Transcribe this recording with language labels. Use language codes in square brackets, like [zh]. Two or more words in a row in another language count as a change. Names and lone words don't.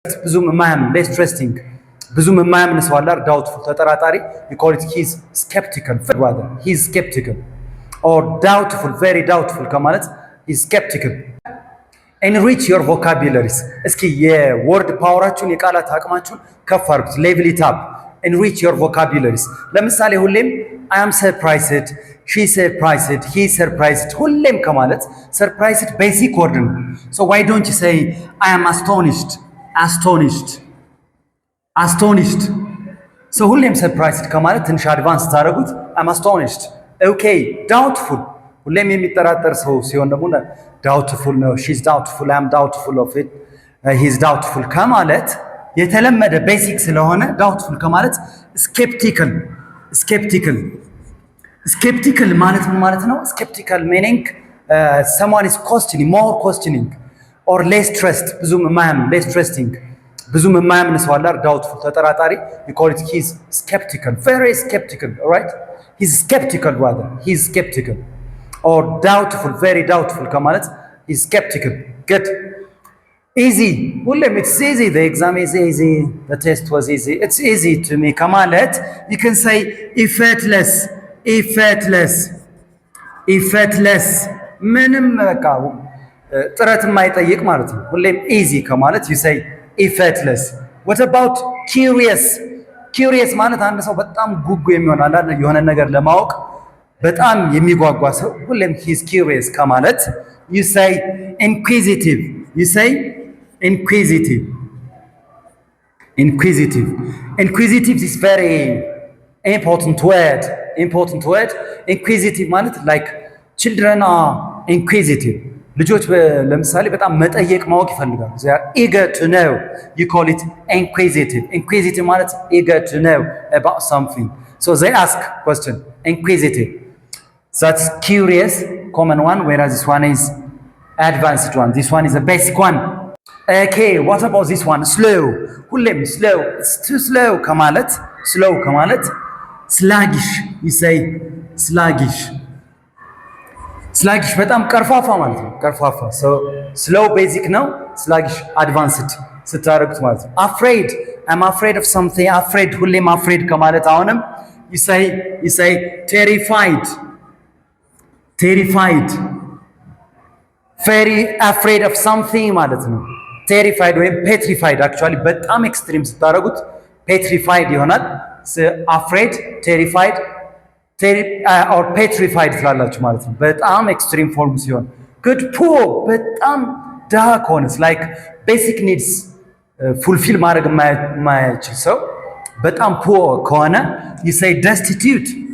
[am] ብዙም የማያምን [en] less trusting [am] ብዙም የማያምን ሰው አለ ዳውትፉል ተጠራጣሪ [en] you call it he's skeptical rather he's skeptical or doubtful very doubtful ከማለት he's skeptical enrich your vocabularies [am] እስኪ የወርድ ፓወራችሁን የቃላት አቅማችሁን ከፍ አድርጉት [en] level it up enrich your vocabularies [am] ለምሳሌ ሁሌም [en] I am surprised she surprised he surprised [am] ሁሌም ከማለት [en] surprised basic word ነው so why don't you say I am astonished [am] so ሁሌም surprised ከማለት ትንሽ አድቫንስ ታደርጉት [en] I'm astonished okay doubtful [am] ሁሌም የሚጠራጠር ሰው ሲሆን ደግሞ doubtful ነው [en] she's doubtful I'm doubtful of it he's doubtful [am] ከማለት የተለመደ ቤሲክ ስለሆነ doubtful ከማለት [en] skeptical [am] ማለት ምን ማለት ነው [en] skeptical meaning someone is questioning more questioning or less trust ብዙም የማያምን less trusting [am] ብዙም የማያምን ሰው አለ [en] doubtful ተጠራጣሪ you call it he's skeptical very skeptical all right he's skeptical rather he's skeptical or doubtful very doubtful ከማለት he's skeptical good easy ሁሌም it's easy the exam is easy the test was easy it's easy to me ከማለት you can say [am] effortless ምንም በቃ ጥረት የማይጠይቅ ማለት ነው ሁሌም easy ከማለት [en] you say effortless what about curious [am] ማለት አንድ ሰው በጣም ጉጉ የሚሆን አንዳንድ የሆነ ነገር ለማወቅ በጣም የሚጓጓ ሰው ሁሌም [en] he's curious [am] ከማለት [en] you say inquisitive is very important word inquisitive ማለት like children are inquisitive [am] ልጆች ለምሳሌ በጣም መጠየቅ ማወቅ ይፈልጋሉ [en] they are eager to know you call it inquisitive ማለት eager to know about something so they ask question inquisitive that's curious common one whereas this one is advanced one this one is a basic one okay what about this one slow ሁሌም slow it's too slow ከማለት sluggish you say sluggish [am] በጣም ቀርፋፋ ማለት ነው ቀርፋፋ [en] so slow basic ነው sluggish advanced [am] ስታረጉት ማለት ነው [en] afraid I'm afraid of something afraid ሁሌም afraid [am] ከማለት አሁንም [en] you say terrified very afraid of something [am] ማለት ነው [en] terrified ወይም petrified actually በጣም extreme ስታረጉት petrified ይሆናል afraid terrified or petrified [am] ትላላችሁ ማለት ነው በጣም [en] extreme form ሲሆን good poor [am] በጣም ድሃ ከሆነስ [en] like basic needs fulfill [am] ማድረግ የማይችል ሰው በጣም [en] poor ከሆነ you say destitute